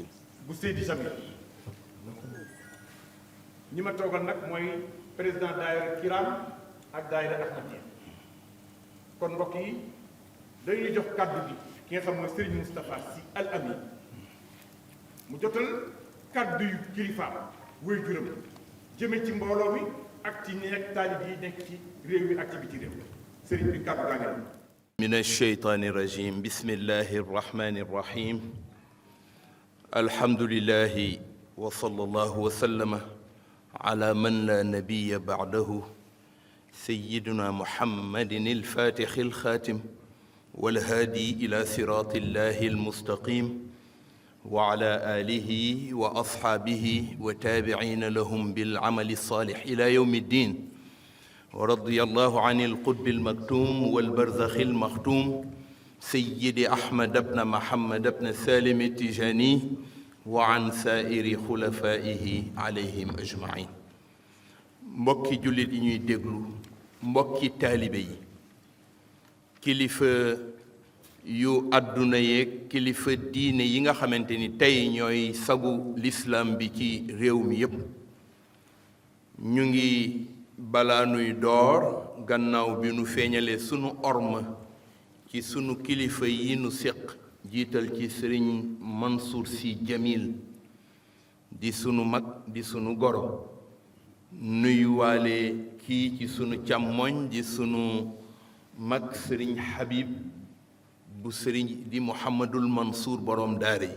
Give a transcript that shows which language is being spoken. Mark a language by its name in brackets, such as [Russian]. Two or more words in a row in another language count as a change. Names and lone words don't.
[Wolof] bu Seydi Djamil ñi ma toogal nag mooy président daayira kiram ak daayira Ahmadiyya kon mbokk yi dañuy jox kàddu gi ki nga xam mooy Serigne Moustapha Sy Al Amin mu jotal kàddu yu kilifaam wéy juram jëme ci mbooloo mi ak ci nekk taalib yi nekk ci réew mi ak ci biti réew Serigne bi kàddu gaa ngi la [Arabic] من الشيطان الرجيم بسم الله الرحمن الرحيم الحمد لله وصلى الله وسلم على من لا نبي بعده سيدنا محمد الفاتح الخاتم والهادي إلى صراط الله المستقيم وعلى آله وأصحابه وتابعين لهم بالعمل الصالح إلى يوم الدين ورضي الله عن القطب المكتوم والبرزخ المختوم سيدي أحمد بن محمد بن سالم التجاني وعن سائر خلفائه عليهم أجمعين. [Wolof] mbokki jullit yi ñuy déglu, mbokki taalibe yi, kilifa yu àdduna yeeg kilifa diine yi nga xamante ni tey ñooy sagu l'islam bi ci réew mi yépp, ñu ngi balaa nuy door gannaaw bi nu feeñalee sunu orma ci sunu kilifa yi nu séq, jiital ci sëriñ Mansour Sy Djamil di sunu mag di sunu goro, nuyuwaale kii ci sunu càmmoñ di sunu mag sëriñ Habib bu sëriñ di Mouhamadul Mansour borom daara yi.